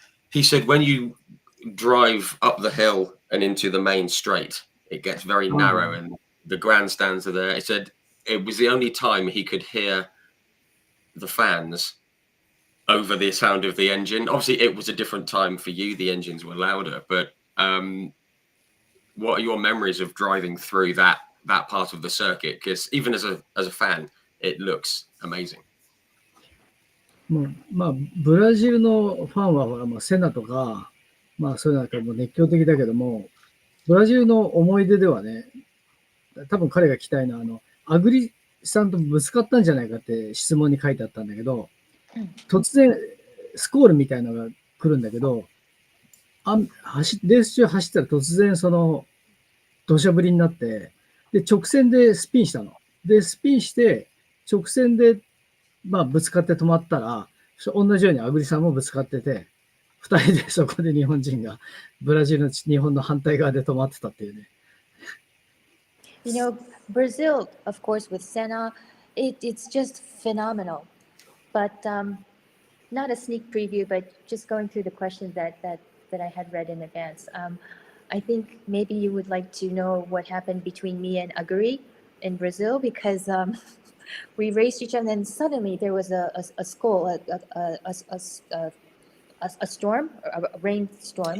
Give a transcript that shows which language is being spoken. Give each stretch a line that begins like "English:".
English: He said when you drive up the hill and into the main straight, it gets very narrow and the grandstands are there. He said it was the only time he could hear the fans over the sound of the engine. Obviously, it was a different time for you. The engines were louder, but what are your memories of driving through that part of the circuit? Because even as a fan, it looks amazing.
Japanese: もうブラジルのファンはほら、セナとか、そういうのはもう熱狂的だけども、ブラジルの思い出ではね、多分彼が聞きたいのは、アグリさんとぶつかったんじゃないかって質問に書いてあったんだけど、突然、スコールみたいなのが来るんだけど、レース中走ったら突然土砂降りになって、で、直線でスピンしたの。で、スピンして、直線で、ぶつかって止まったら、同じようにアグリさんもぶつかってて、二人でそこで日本人がブラジルの日本の反対側で止まってたっていうね。
English: Brazil, of course, with Senna, it's just phenomenal. But not a sneak preview, but just going through the questions that I had read in advance. I think maybe you would like to know what happened between me and Aguri in Brazil, because we raced each other, and then suddenly there was a squall, a storm, a rainstorm.